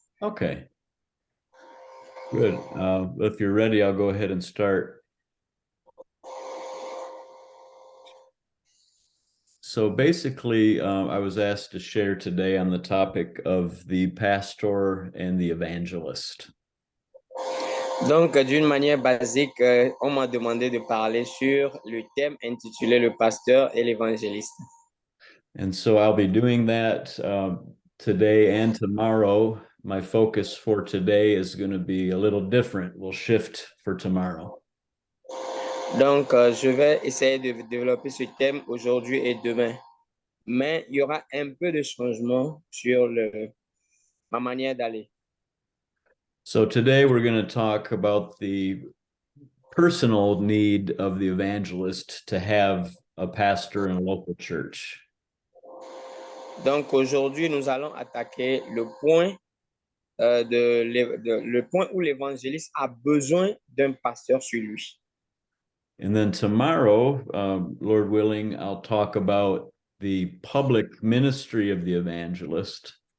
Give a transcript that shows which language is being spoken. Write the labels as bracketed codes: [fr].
[en] Okay, good. If you're ready, I'll go ahead and start. So basically, I was asked to share today on the topic of the pastor and the evangelist. [fr] Donc, d'une manière basique, on m'a demandé de parler sur le thème intitulé Le pasteur et l'évangéliste. [en] And so I'll be doing that today and tomorrow. My focus for today is going to be a little different. We'll shift for tomorrow. [fr] Donc, je vais essayer de développer ce thème aujourd'hui et demain. Mais il y aura un peu de changement sur ma manière d'aller. [en] So today we're going to talk about the personal need of the evangelist to have a pastor in a local church. [fr] Donc, aujourd'hui, nous allons attaquer le point où l'évangéliste a besoin d'un pasteur sur lui. [en] And then tomorrow, Lord willing, I'll talk about the public ministry of the evangelist.